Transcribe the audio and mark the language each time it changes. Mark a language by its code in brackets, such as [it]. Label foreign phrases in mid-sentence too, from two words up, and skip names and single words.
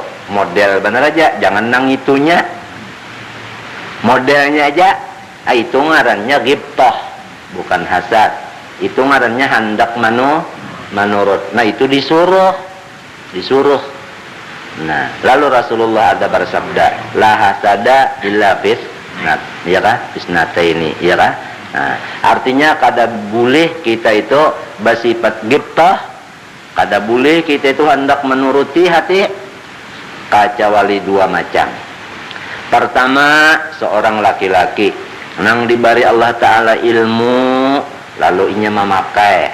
[bjn] Model benar aja, jangan nang itunya. Modelnya aja. Itu ngarannya ghibtah, bukan hasad. Itu ngarannya hendak menurut. Nah itu disuruh. Nah, lalu Rasulullah ada bersabda, [ar] la hasada illa fisnat, ya kah? [bjn] Fisnata ini, ya kah? Nah, artinya kada boleh kita itu bersifat ghibtah, kada boleh kita itu hendak menuruti hati, kecuali dua macam. Pertama, seorang laki-laki nang diberi Allah Ta'ala ilmu, lalu inya memakai.